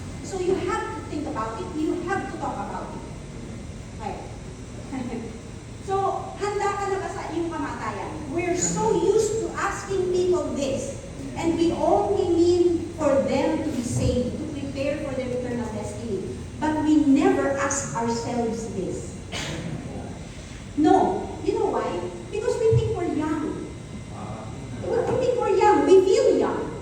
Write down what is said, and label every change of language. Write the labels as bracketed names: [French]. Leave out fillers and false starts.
[English] So, you have to think about it. You have to talk about it. Okay. [Filipino] So, handa ka na ba sa iyong kamatayan? [English] We're so used to asking people this, and we only mean for them to be saved, to prepare for their eternal destiny. But we never ask ourselves this. No. You know why? Because we think we're young. We think we're young. We feel young.